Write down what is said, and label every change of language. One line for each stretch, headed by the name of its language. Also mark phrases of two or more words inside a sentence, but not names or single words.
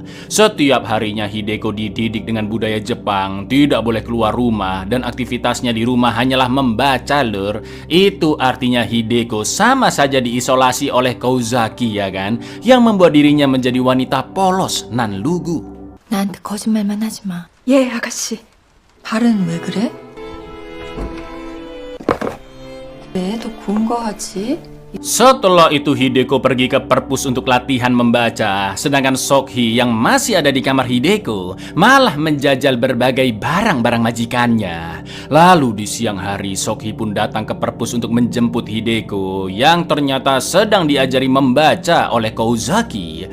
Indonesian: Setiap harinya Hideko dididik dengan budaya Jepang, tidak boleh keluar rumah dan aktivitasnya di rumah hanyalah membaca, lur. Itu artinya Hideko sama saja diisolasi oleh Kozaki, ya kan, yang membuat dirinya menjadi wanita polos nan lugu.
Korean: 나한테 거짓말만 하지 마. 예, 아가씨. 발은 왜 그래? 왜 더 고운 거 하지?
Indonesian: Setelah itu Hideko pergi ke perpus untuk latihan membaca, sedangkan Sokhi yang masih ada di kamar Hideko malah menjajal berbagai barang-barang majikannya. Lalu di siang hari Sokhi pun datang ke perpus untuk menjemput Hideko yang ternyata sedang diajari membaca oleh Kouzaki.